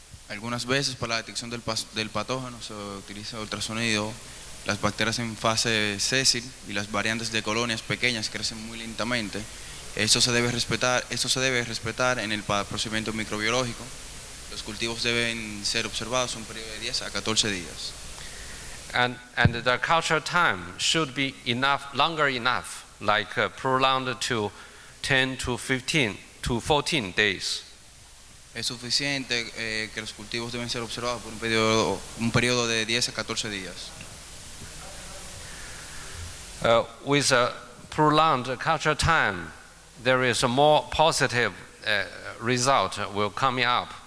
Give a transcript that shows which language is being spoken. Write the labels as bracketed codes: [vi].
[es] Algunas veces para la detección del patógeno se utiliza ultrasonido. Las bacterias en fase sésil y las variantes de colonias pequeñas crecen muy lentamente. Esto se debe respetar en el procedimiento microbiológico. Los cultivos deben ser observados un periodo de 10 a 14 días. [en] And the culture time should be longer enough, like prolonged to 10 to 15 to 14 days. [es] Es suficiente que los cultivos deben ser observados por un periodo de 10 a 14 días. [en] With a prolonged culture time, there is a more positive result will come up.